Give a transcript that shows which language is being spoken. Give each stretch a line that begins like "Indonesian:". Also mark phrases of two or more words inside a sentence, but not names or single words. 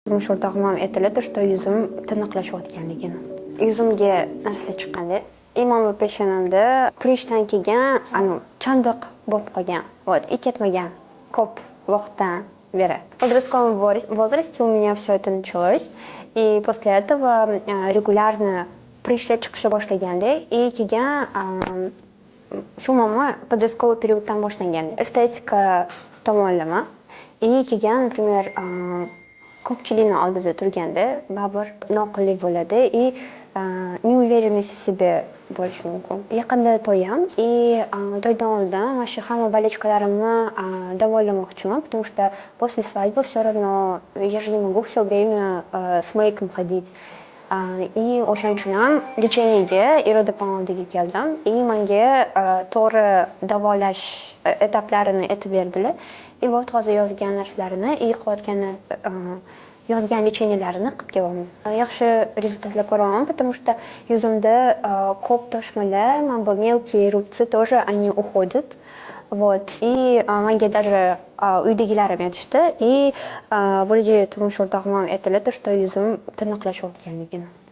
Uzbek: Turmush o'rtog'im ham aytadi, что yuzim tiniqlashayotganligini. Yuzimga narsalar chiqqanda, imom peshonamda kurishdan kelgan, chandiq bo'lib qolgan. И ketmagan ko'p vaqtdan beri.
Russian: В подростковом возрасте у меня все это началось, и после этого регулярно пришли
Uzbek: chiqisha boshlaganda,
Russian: и
Uzbek: keyin shu mama
Russian: подростковый периодdan boshlangandi.
Uzbek: Estetika tomonlama. И keyin, например, ko'pchilikni oldida turganda baribir noqullik bo'ladi
Russian: и неуверенность в себе
Uzbek: bo'lishi mumkin. Yaqinda to'yim
Russian: и
Uzbek: to'ydan oldin mana shu hamma болячкalarimni даволаmoqchiman,
Russian: потому что после свадьбы все равно я же не могу все время с мейком ходить.
Uzbek: И o'shaning uchun ham lecheniyaga Irodapan oldiga keldim. И menga to'g'ri davolash etaplarini aytib berdilar.
Russian: И вот
Uzbek: hozir yozgan narsalarini, yozgan lecheniyalarni qilib kelaman. Yaxshi rezultatlar ko'raman,
Russian: потому что
Uzbek: yuzimda ko'p toshmalar, mana bu
Russian: мелкие рубцы тоже они уходят. Вот. И
Uzbek: menga даже uydagilarim aytishdi. И turmush o'rtog'im ham aytdilar, что yuzim tiniqlashayotganligini.